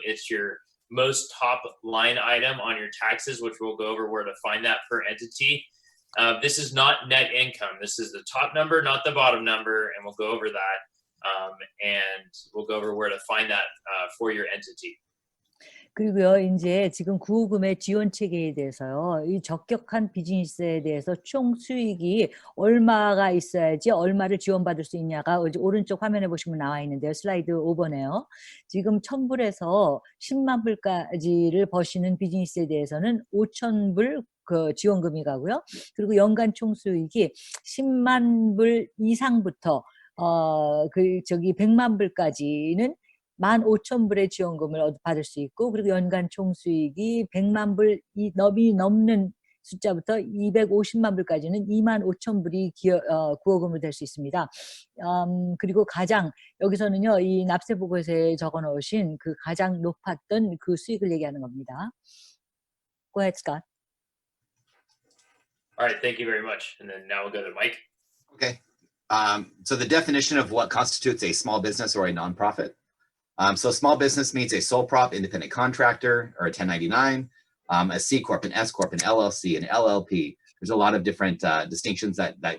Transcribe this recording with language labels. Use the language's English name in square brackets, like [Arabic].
[English] It's your most top line item on your taxes, which we'll go over where to find that per entity. This is not net income. This is the top number, not the bottom number, and we'll go over that. And we'll go over where to find that for your entity. [Korean] 그리고요, 이제 지금 구호금의 지원 체계에 대해서요, 이 적격한 비즈니스에 대해서 총 수익이 얼마가 있어야지 얼마를 지원받을 수 있냐가 오른쪽 화면에 보시면 나와 있는데요. 슬라이드 5번에요. 지금 1,000불에서 10만 불까지를 버시는 비즈니스에 대해서는 5,000불 그 지원금이 가고요. 그리고 연간 총 수익이 10만 불 이상부터 100만 불까지는 15,000불의 지원금을 받을 수 있고 그리고 연간 총 수익이 100만 불이 넘는 숫자부터 250만 불까지는 25,000불이 구호금으로 될 수 있습니다. 그리고 가장 여기서는요 이 납세 보고서에 적어 놓으신 그 가장 높았던 그 수익을 얘기하는 겁니다. [English] Go ahead, Scott. All right, thank you very much. And then now we'll go to Mike. Okay. So the definition of what constitutes a small business or a nonprofit. So small business means a sole prop independent contractor or a 1099, a C Corp, an S Corp, an LLC, an LLP. There's a lot of different distinctions that